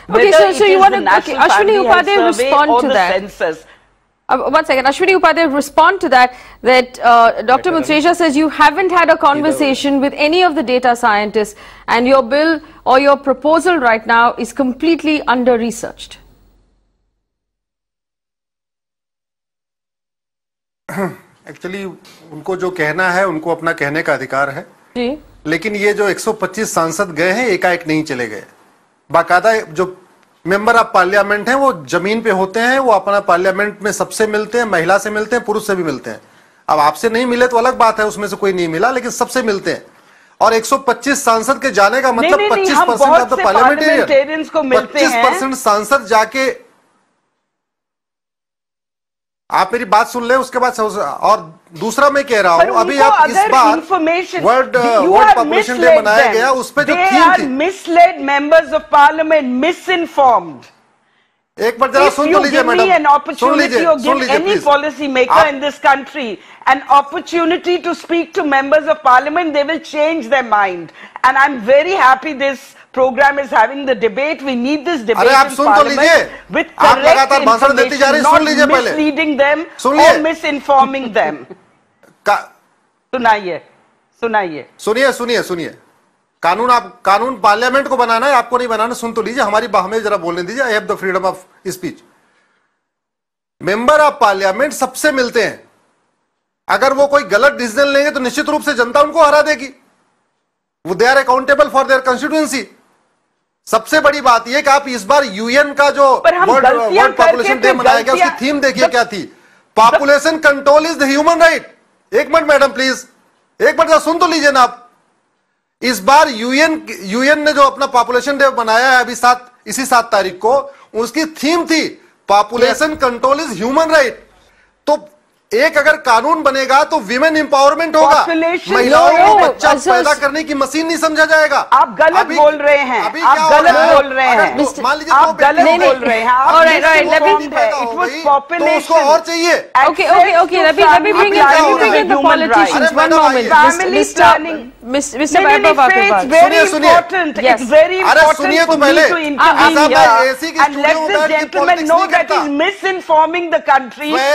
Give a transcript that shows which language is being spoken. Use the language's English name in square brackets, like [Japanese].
[English] Okay, so you want to, Ashwini Upadhyay respond to that. Census. One second, Ashwini Upadhyay, respond to that, Dr. Mutreja says you haven't had a conversation with any of the data scientists and your bill or your proposal right now is completely under-researched. [Hindi] Actually, उनको जो कहना है, उनको अपना कहने का अधिकार है। जी। लेकिन ये जो 125 सांसद गए हैं, एकाएक नहीं चले गए। बाकायदा जो मेंबर ऑफ पार्लियामेंट हैं वो जमीन पे होते हैं, वो अपना पार्लियामेंट में सबसे मिलते हैं, महिला से मिलते हैं, पुरुष से भी मिलते हैं। अब आपसे नहीं मिले तो अलग बात है, उसमें से कोई नहीं मिला, लेकिन सबसे मिलते हैं। और 125 सांसद के जाने का मतलब 25% [English] of the parliamentarians [Hindi] को मिलते हैं। 25% सांसद जाके, आप मेरी बात सुन ले उसके बाद। और दूसरा मैं कह रहा हूं, अभी आप इस बार वर्ल्ड पॉपुलेशन डे मनाया गया, उस पे जो थीम थी, [English] Misled members of parliament, misinformed. [Hindi] एक बार जरा सुन तो लीजिए मैडम, सुन लीजिए [English] any policy maker in this country an opportunity to speak to members of parliament, they will change their mind. And I'm very happy this program is having the debate. We need this debate in parliament with correct information, not misleading them or misinforming them. [Hindi] सुनाइए, सुनाइए, सुनिए, सुनिए, सुनिए। कानून parliament को बनाना है, आपको नहीं बनाना। सुन तो लीजिए, हमें जरा बोलने दीजिए। [English] I have the freedom of speech. Member of parliament [Hindi] सबसे मिलते हैं। अगर वो कोई गलत डिसीजन लेंगे तो निश्चित रूप से जनता उनको हरा देगी। वो [English] They are accountable for their constituency. [Hindi] सबसे बड़ी बात यह कि आप इस बार यूएन का जो वर्ल्ड पॉपुलेशन डे मनाया गया, उसकी थीम देखिए क्या थी। [English] Population control is the human right. [Hindi] एक मिनट मैडम प्लीज, एक मिनट सुन तो लीजिए ना आप। इस बार यूएन ने जो अपना पॉपुलेशन डे मनाया है अभी इसी 7 तारीख को, उसकी थीम थी [English] Population control is human right. [Hindi] तो एक अगर कानून बनेगा तो विमेन एम्पावरमेंट होगा, महिलाओं को बच्चा पैदा करने की मशीन नहीं समझा जाएगा। आप गलत बोल रहे हैं, आप गलत बोल रहे हैं, मान लीजिए आप गलत बोल रहे हैं। तो उसको और चाहिए। [English] Okay, let me bring in the politicians. One moment. Family planning, Mr. Vaibhav Agarwal. It's very important. It's very important for me to intervene here and let this gentleman know that he's misinforming the country.